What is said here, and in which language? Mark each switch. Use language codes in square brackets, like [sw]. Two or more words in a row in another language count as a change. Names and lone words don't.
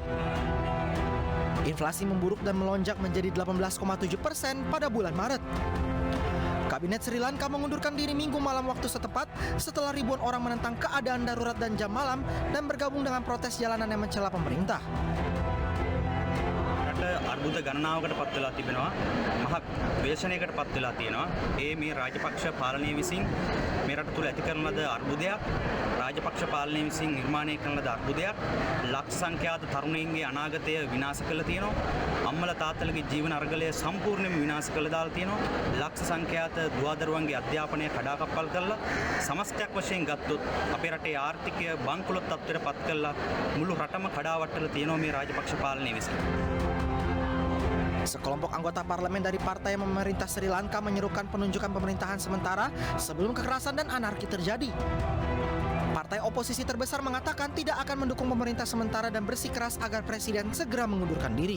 [id] Inflasi memburuk dan melonjak menjadi 18,7% pada bulan Maret. Kabinet Sri Lanka mengundurkan diri Minggu malam waktu setempat setelah ribuan orang menentang keadaan darurat dan jam malam dan bergabung dengan protes jalanan yang mencela pemerintah. [si] අර්බුද ගණනාවකට පත් වෙලා තිබෙනවා මහත් වේශනයකට පත් වෙලා තියෙනවා මේ රාජපක්ෂ පාලනය විසින් මේ රට තුල ඇති කරන ලද අර්බුදයක් රාජපක්ෂ පාලනය විසින් නිර්මාණය කරන ලද අර්බුදයක් ලක්ෂ සංඛ්‍යාත තරුණයින්ගේ අනාගතය විනාශ කරලා තියෙනවා අම්මලා තාත්තලගේ ජීවන අරගලය සම්පූර්ණයෙන්ම විනාශ කරලා දාලා තියෙනවා ලක්ෂ සංඛ්‍යාත දුවදරුවන්ගේ අධ්‍යාපනය කඩාකප්පල් කරලා සමස්තයක් වශයෙන් ගත්තොත් අපේ රටේ ආර්ථිකය බංකොලොත් තත්ත්වයට පත් කරලා මුළු රටම කඩාවැටලා තියෙනවා මේ රාජපක්ෂ පාලනය විසින්. [id] Sekelompok anggota parlemen dari partai yang memerintah Sri Lanka menyerukan penunjukan pemerintahan sementara sebelum kekerasan dan anarki terjadi. Partai oposisi terbesar mengatakan tidak akan mendukung pemerintah sementara dan bersikeras agar presiden segera mengundurkan diri.